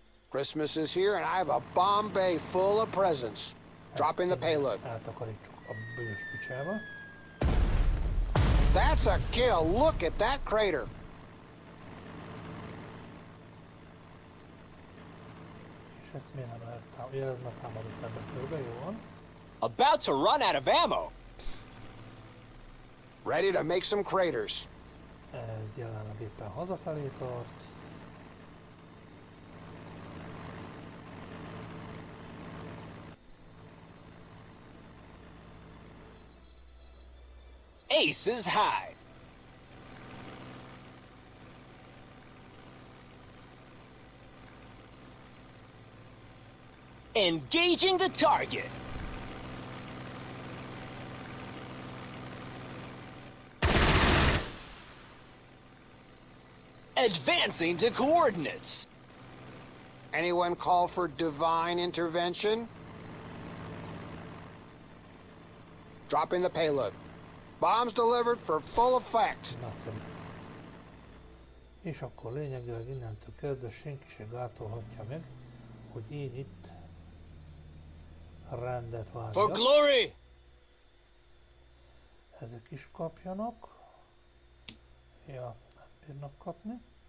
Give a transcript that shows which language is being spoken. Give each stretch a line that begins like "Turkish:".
English: Christmas is here and I have a bomb bay full of presents. Dropping the payload.
Hungarian: Eltakarítsuk a bős picsába.
English: That's a kill. Look at that crater.
Hungarian: És ezt miért nem lehet támadni? Ja, ez már támadott ebbe körbe, jó van.
English: About to run out of ammo. Ready to make some craters.
Hungarian: Ez jelenleg éppen hazafelé tart.
English: Aces high. Engaging the target. Advancing to coordinates. Anyone call for divine intervention? Dropping the payload. Bombs delivered for full effect.
Hungarian: Nagyszerű. És akkor lényegileg innentől kezdve senki se gátolhatja meg, hogy én itt rendet
English: For
Hungarian: vágjak.
English: glory!
Hungarian: Ezek is kapjanak. Ja, nem bírnak kapni.